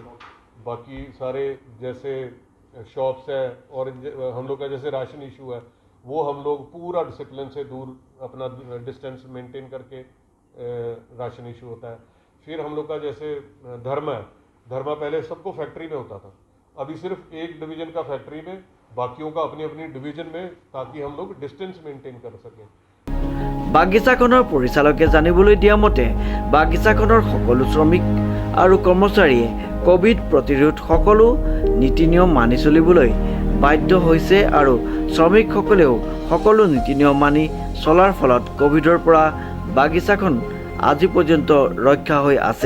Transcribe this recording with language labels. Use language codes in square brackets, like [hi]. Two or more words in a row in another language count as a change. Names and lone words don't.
[hi] बाकी सारे जैसे शॉप्स है और हम लोग का जैसे [en] ration issue [hi] है वो हम लोग पूरा डिसिप्लिन से दूर अपना [en] distance maintain [hi] करके [en] ration issue [hi] होता है। फिर हम लोग का जैसे धर्मा है, धर्मा पहले सबको फैक्ट्री में होता था, अभी सिर्फ एक डिवीज़न का फैक्ट्री में, बाकियों का अपनी अपनी डिवीज़न में, ताकि हम लोग [en] distance maintain [hi] कर सकें। [as] বাগিচাখনৰ পৰিচালকে জানিবলৈ দিয়া মতে বাগিচাখনৰ সকলো শ্ৰমিক আৰু কৰ্মচাৰীয়ে কোভিড প্ৰতিৰোধ সকলো নীতি নিয়ম মানি চলিবলৈ বাধ্য হৈছে আৰু শ্ৰমিকসকলেও সকলো নীতি নিয়ম মানি চলাৰ ফলত কোভিডৰ পৰা বাগিচাখন আজি পৰ্যন্ত ৰক্ষা হৈ আছে।